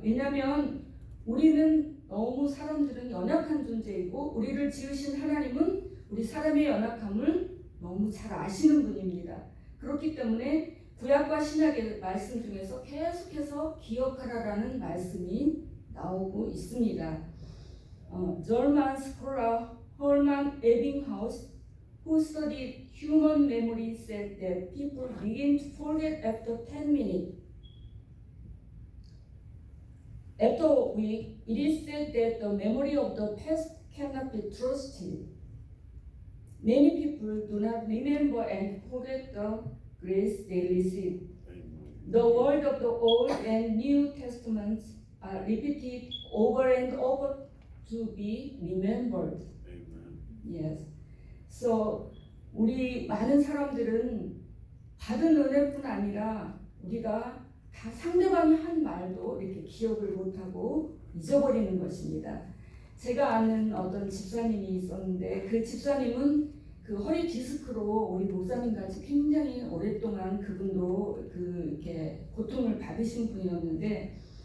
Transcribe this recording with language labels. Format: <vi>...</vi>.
<ko>왜냐하면 우리는 너무 사람들은 연약한 존재이고 우리를 지으신 하나님은 우리 사람의 연약함을 너무 잘 아시는 분입니다. 그렇기 때문에 구약과 신약의 말씀 중에서 계속해서 기억하라라는 말씀이 나오고 있습니다.</ko> <en>German scholar Hermann Ebbinghaus, who studied human memory, said that people begin to forget after 10 minutes. After a week, it is said that the memory of the past cannot be trusted. Many people do not remember and forget the grace they receive. The word of the Old and New Testaments are repeated over and over to be remembered. Yes.</en> <ko>So 우리 많은 사람들은 받은 은혜뿐 아니라 우리가 다 상대방이 한 말도 이렇게 기억을 못하고 잊어버리는 것입니다. 제가 아는 어떤 집사님이 있었는데 그 집사님은 그 허리 디스크로 우리 목사님 같이 굉장히 오랫동안 그분도 이렇게 고통을 받으신 분이었는데</ko>